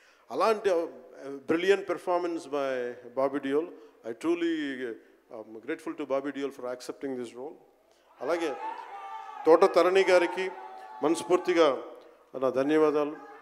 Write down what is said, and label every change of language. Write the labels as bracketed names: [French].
[English] అలాంటి brilliant performance by Bobby Deol. I truly grateful to Bobby Deol for accepting this role. [Telugu] అలాగే తోట తరణి గారికి మనస్ఫూర్తిగా నా ధన్యవాదాలు.